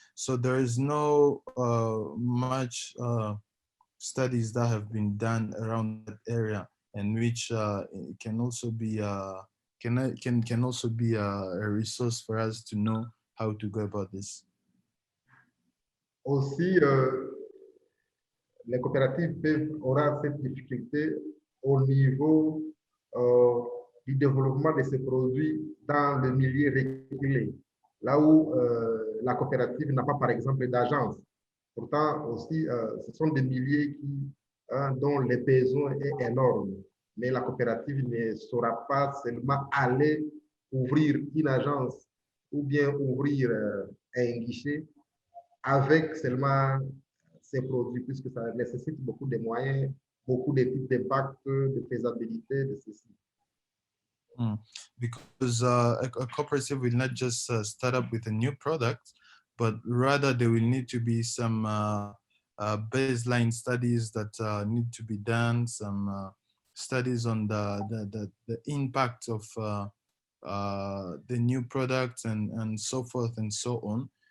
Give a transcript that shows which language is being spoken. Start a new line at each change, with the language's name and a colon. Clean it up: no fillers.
English: So there is no much studies that have been done around that area, and which can also be can also be a resource for us to know how to go about this.
French: Aussi, les coopératives auront cette difficulté au niveau du développement de ces produits dans le milieu reculé, là où la coopérative n'a pas, par exemple, d'agence. Pourtant, aussi, ce sont des milieux dont le besoin est énorme, mais la coopérative ne saura pas seulement aller ouvrir une agence ou bien ouvrir un guichet avec seulement ces produits, puisque ça nécessite beaucoup de moyens, beaucoup d'études d'impact, de faisabilité, de ceci.
English: Because a cooperative will not just start up with a new product, but rather there will need to be some baseline studies that need to be done, some studies on the impact of the new product and so forth and so on.